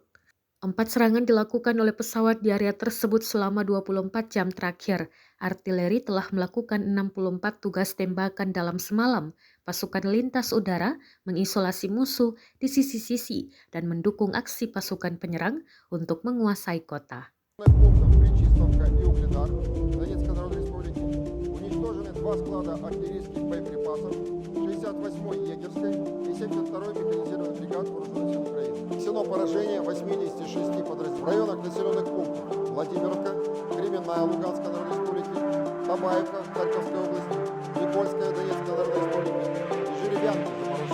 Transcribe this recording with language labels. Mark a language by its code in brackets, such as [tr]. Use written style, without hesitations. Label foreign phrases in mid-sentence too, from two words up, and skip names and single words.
[id] 4 serangan dilakukan oleh pesawat di area tersebut selama 24 jam terakhir. Artileri telah melakukan 64 tugas tembakan dalam semalam. Pasukan lintas udara mengisolasi musuh di sisi-sisi dan mendukung aksi pasukan penyerang untuk menguasai kota. [ru] Пунктов Причистовка и Угледар Донецкой Народной Республики уничтожены 2 склада артиллерийских боеприпасов 68-й егерской и 72-й механизированной бригад Вооруженных сил Украины. Нанесено поражение 86 подразделений в районах населенных пунктов Владимировка, Кременная Луганской Народной Республики, Табаевка Харьковской области, Никольская Донецкой Народной Республики и Жеребянка